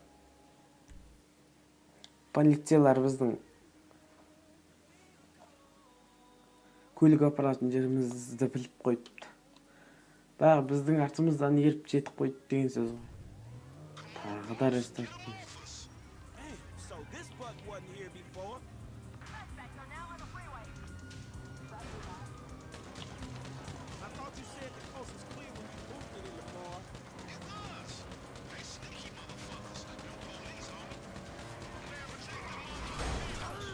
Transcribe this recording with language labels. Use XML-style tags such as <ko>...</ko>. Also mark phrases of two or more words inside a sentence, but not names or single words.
<kk>Полициялар біздің көлік апаратын жерімізді біліп қойыпты. Бірақ біздің артымыздан еріп жетіп қойды деген сөз ғой. Тағы да рестарт.</kk> <en>So this bug wasn't here before. I thought you said the coast was clear when you moved it in the bar. It was. They sneaky motherfuckers. Them police, homie. Never take the money.</en>